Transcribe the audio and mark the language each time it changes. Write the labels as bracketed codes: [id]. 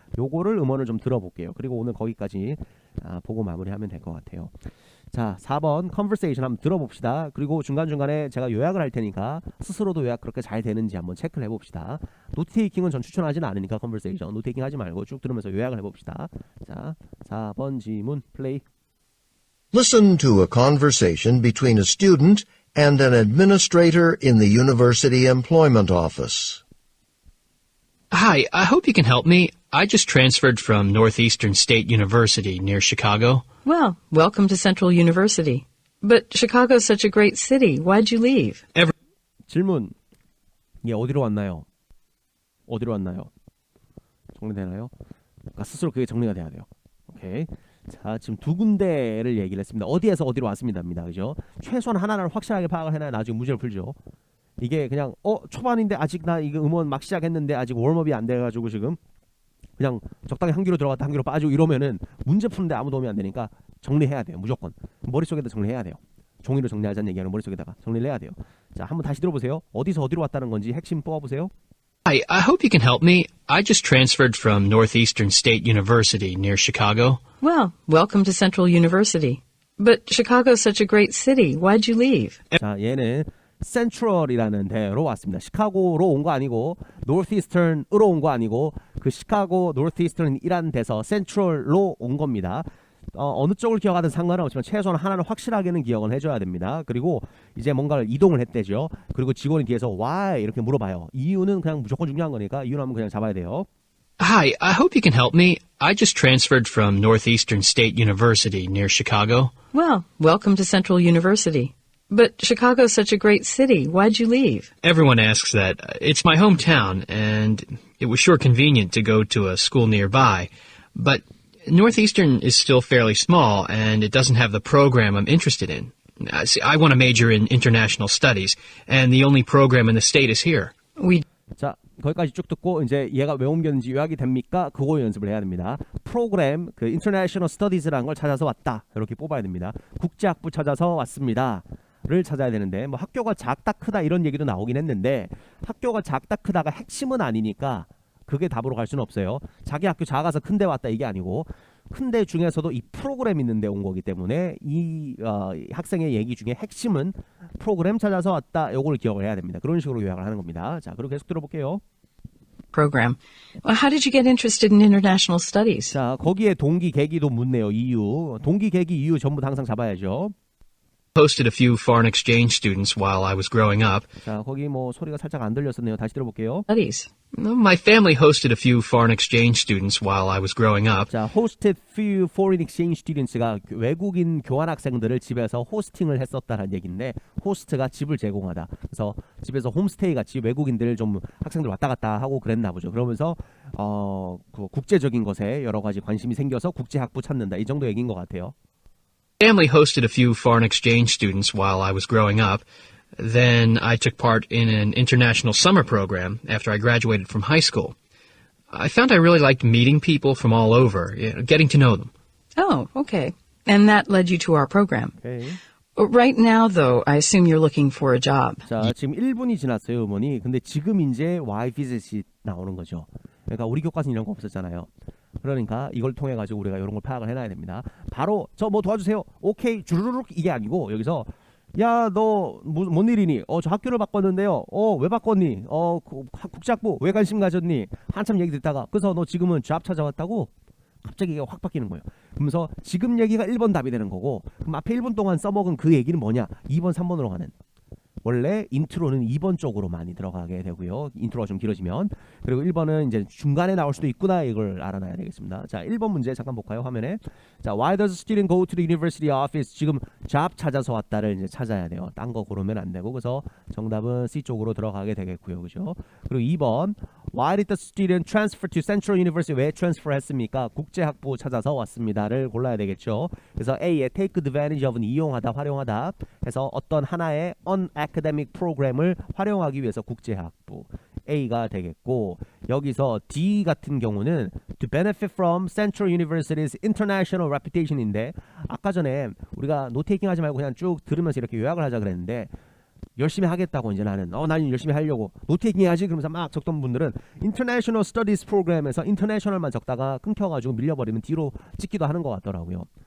[ko] 요거를 음원을 좀 들어볼게요. 그리고 오늘 거기까지 보고 마무리하면 될 것 같아요. 자 4번 conversation 한번 들어봅시다. 그리고 중간중간에 제가 요약을 할 테니까 스스로도 요약 그렇게 잘 되는지 한번 체크를 해봅시다. 노트테이킹은 전 추천하지는 않으니까 conversation 노트테이킹 하지 말고 쭉 들으면서 요약을 해봅시다. 자 4번 지문 플레이. [en] Listen to a conversation between a student and an administrator in the University Employment Office. Hi, I hope you can help me. I just transferred from Northeastern State University near Chicago. Well, welcome to Central University. But Chicago's such a great city. Why'd you leave? [ko] 질문. 예, 어디로 왔나요? 어디로 왔나요? 정리되나요? 그러니까 스스로 그게 정리가 돼야 돼요. 오케이. 자, 지금 두 군데를 얘기를 했습니다. 어디에서 어디로 왔습니다입니다. 그죠? 최소한 하나를 확실하게 파악을 해놔야 나중에 문제를 풀죠. 이게 그냥 초반인데 아직 나 이거 음원 막 시작했는데 아직 웜업이 안 돼가지고 지금 그냥 적당히 한 귀로 들어갔다 한 귀로 빠지고 이러면은 문제 푸는데 아무 도움이 안 되니까 정리해야 돼요. 무조건 머릿속에다 정리해야 돼요. 종이로 정리하자는 얘기하는 머릿속에다가 정리를 해야 돼요. 자, 한번 다시 들어보세요. 어디서 어디로 왔다는 건지 핵심 뽑아보세요. [en] Hi, I hope you can help me. I just transferred from Northeastern State University near Chicago. Well, welcome to Central University. But Chicago's such a great city. Why'd you leave? [ko] 자, 얘는 센트럴이라는 데로 왔습니다. 시카고로 온 거 아니고 노스이스턴으로 온 거 아니고 그 시카고 노스이스턴이라는 데서 센트럴로 온 겁니다. 어느 쪽을 기억하든 상관은 없지만 최소한 하나는 확실하게는 기억을 해줘야 됩니다. 그리고 이제 뭔가를 이동을 했대죠. 그리고 직원이 뒤에서 why 이렇게 물어봐요. 이유는 그냥 무조건 중요한 거니까 이유는 한번 그냥 잡아야 돼요. [en] Hi, I hope you can help me. I just transferred from Northeastern State University near Chicago. Well, welcome to Central University. But Chicago's such a great city. Why'd you leave? Everyone asks that. It's my hometown, and it was sure convenient to go to a school nearby. But Northeastern is still fairly small, and it doesn't have the program I'm interested in. See, I want to major in international studies, and the only program in the state is here. [ko] 자, 거기까지 쭉 듣고 이제 얘가 왜 옮겼는지 요약이 됩니까? 그거 연습을 해야 됩니다. 프로그램, 그 International Studies라는 걸 찾아서 왔다. 이렇게 뽑아야 됩니다. 국제학부 찾아서 왔습니다. 를 찾아야 되는데 뭐 학교가 작다 크다 이런 얘기도 나오긴 했는데 학교가 작다 크다가 핵심은 아니니까 그게 답으로 갈 수는 없어요. 자기 학교 작아서 큰데 왔다 이게 아니고 큰데 중에서도 이 프로그램 있는데 온 거기 때문에 이 학생의 얘기 중에 핵심은 프로그램 찾아서 왔다. 요걸 기억을 해야 됩니다. 그런 식으로 요약을 하는 겁니다. 자, 그리고 계속 들어볼게요. [en] Program. Well, how did you get interested in international studies? [ko] 자, 거기에 동기 계기도 묻네요. 이유. 동기 계기 이유 전부 다 항상 잡아야죠. [en] Hosted a few foreign exchange students while I was growing up. [ko] 자, 거기 뭐 소리가 살짝 안 들렸었네요. 다시 들어볼게요. [en] Studies. My family hosted a few foreign exchange students while I was growing up. [ko] 자, [en] hosted few foreign exchange students [ko] 가 외국인 교환 학생들을 집에서 호스팅을 했었다는 얘기인데 호스트가 집을 제공하다. 그래서 집에서 홈스테이 같이 외국인들 좀 학생들 왔다 갔다 하고 그랬나 보죠. 그러면서 그 국제적인 것에 여러 가지 관심이 생겨서 국제 학부 찾는다. 이 정도 얘기인 것 같아요. [en] Family hosted a few foreign exchange students while I was growing up. Then I took part in an international summer program after I graduated from high school. I found I really liked meeting people from all over, getting to know them. Oh, okay. And that led you to our program. [ko] 오케이. [en] Right now, though, I assume you're looking for a job. [ko] 자, 지금 1분이 지났어요, 어머니. 근데 지금 이제 Y 비즈닛이 나오는 거죠. 그러니까 우리 교과서는 이런 거 없었잖아요. 그러니까 이걸 통해 가지고 우리가 이런 걸 파악을 해놔야 됩니다. 바로 저 뭐 도와주세요. 오케이 주르륵 이게 아니고 여기서 야 너 뭔 일이니? 저 학교를 바꿨는데요. 왜 바꿨니? 국제학부 왜 관심 가졌니? 한참 얘기 듣다가 그래서 너 지금은 잡 찾아왔다고? 갑자기 이게 확 바뀌는 거예요. 그러면서 지금 얘기가 1번 답이 되는 거고 그럼 앞에 1분 동안 써먹은 그 얘기는 뭐냐? 2번 3번으로 가는. 원래 인트로는 2번 쪽으로 많이 들어가게 되고요. 인트로가 좀 길어지면. 그리고 1번은 이제 중간에 나올 수도 있구나 이걸 알아놔야 되겠습니다. 자, 1번 문제 잠깐 볼까요? 화면에. 자, [en] why does a student go to the university office? [ko] 지금 job 찾아서 왔다를 이제 찾아야 돼요. 딴 거 고르면 안 되고. 그래서 정답은 C 쪽으로 들어가게 되겠고요. 그죠? 그리고 2번 [en] why did the student transfer to Central University? [ko] 왜 transfer 했습니까? 국제학부 찾아서 왔습니다를 골라야 되겠죠. 그래서 A에 [en] take advantage of [ko] 는 이용하다, 활용하다 해서 어떤 하나의 academic 프로그램을 활용하기 위해서 국제학부 A가 되겠고 여기서 D 같은 경우는 [en] to benefit from Central University's international reputation [ko] 인데 아까 전에 우리가 노테이킹 하지 말고 그냥 쭉 들으면서 이렇게 요약을 하자 그랬는데 열심히 하겠다고 이제 나는 열심히 하려고 노테이킹 해야지 그러면서 막 적던 분들은 International Studies 프로그램에서 International만 적다가 끊겨가지고 밀려버리면 뒤로 찍기도 하는 것 같더라고요.